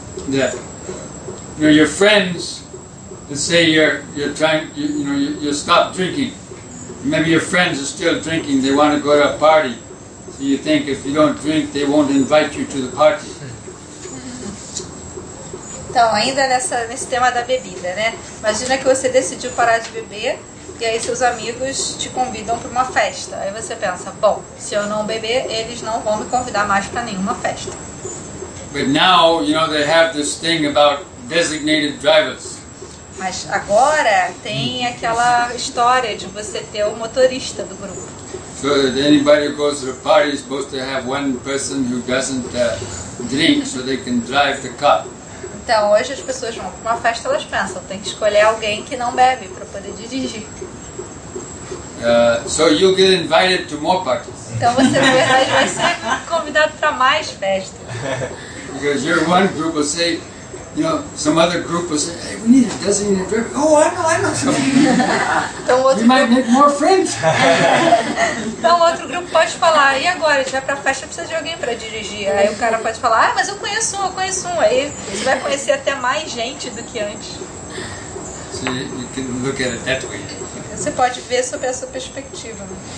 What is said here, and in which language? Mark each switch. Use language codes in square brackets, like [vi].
[en] That your friends, let's say you're trying, you stop drinking. Maybe your friends are still drinking. They want to go to a party. So you think if you don't drink, they won't invite you to the party. [pt] Então, ainda nesse tema da bebida, Imagina que você decidiu parar de beber e aí seus amigos te convidam para uma festa. Aí você pensa, bom, se eu não beber, eles não vão me convidar mais para nenhuma festa. [en] But now, they have this thing about designated drivers. [pt] Mas agora tem aquela história de você ter o motorista do grupo. [en] So that anybody who goes to the party is supposed to have one person who doesn't drink so they can drive the car. [pt] Então, hoje as pessoas vão para uma festa, elas pensam, tem que escolher alguém que não bebe para poder dirigir. [en] So you'll get invited to more parties. [pt] Então você, na verdade, vai ser convidado para mais festas. [en] Because your one group will say, some other group will say, hey, we need a designated driver. Oh, I know something. [pt] Então, [en] We might make more friends. [pt] Então outro grupo pode falar, e agora? A gente vai pra festa, precisa de alguém para dirigir. Aí o cara pode falar, mas eu conheço um. Aí você vai conhecer até mais gente do que antes. [en] So you can look at it that way. [pt] Você pode ver sob essa perspectiva, né?